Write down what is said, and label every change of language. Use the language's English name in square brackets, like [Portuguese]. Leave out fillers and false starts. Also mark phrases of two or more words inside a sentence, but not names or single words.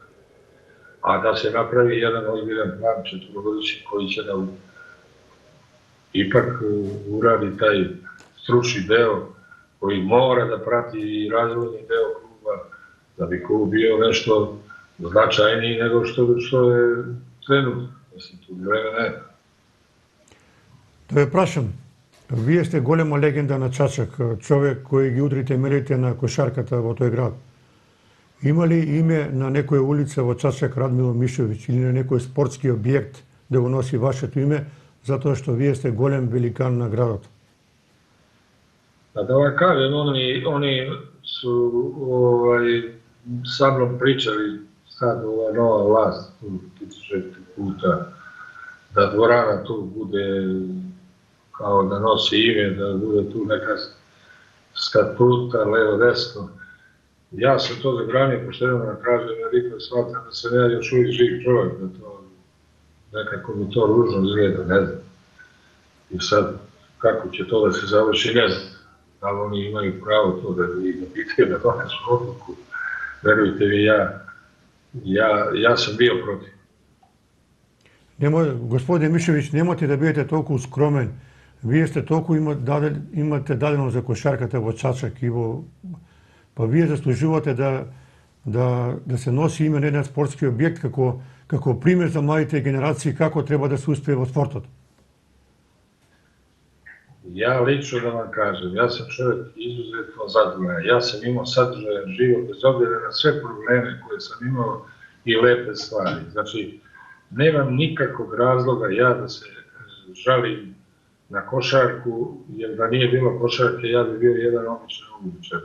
[Serbian] A da se napravi jedan ozbiljan plan 4-godišnji koji će nam ipak uradi taj stručni deo koji mora da prati i razvojni deo kluba, da bi klub bio nešto značajniji nego što je trenutno. Mislim, tu vreme nema. [Macedonian] Да ве прашам, вие сте голема легенда на Чачак, човек кој ги удри темелите на кошарката во тој град. Има ли име на некоја улица во Чачак Радмило Мишевиć или на некој спортски објект да го носи вашето име, затоа што вие сте голем великан на градот? [Serbian] Da vam kažem, oni su sa mnom pričali, sad ova nova vlast, 4 puta, da dvorana tu bude kao da nosi ime, da bude tu neka statuta, levo, desno. Ja sam to zabranio, pošteno da kažem, jer ipak shvatam da sam ja još uvijek živ čovjek, da to nekako mi to ružno izgleda, ne znam. I sad, kako će to da se završi, ne znam. Da li oni imaju pravo to da pitaju da donesu odluku. Verujte mi, ja sam bio protiv. [Macedonian] Господин Мишевиć, немате да бидете толку скромен. Вие сте толку имате дадено за кошарката во Чачак и па вие заслужувате да се носи име на еден спортски објект како пример за младите генерации како треба да се успее во спортот. [Serbian] Ja lično da vam kažem, ja sam čovjek izuzetno zadovoljan. Ja sam imao sadržajan život, bez obzira na sve probleme koje sam imao i lepe stvari. Znači, nemam nikakvog razloga ja da se žalim na košarku, jer da nije bilo košarke, ja bi bio jedan običan uličar.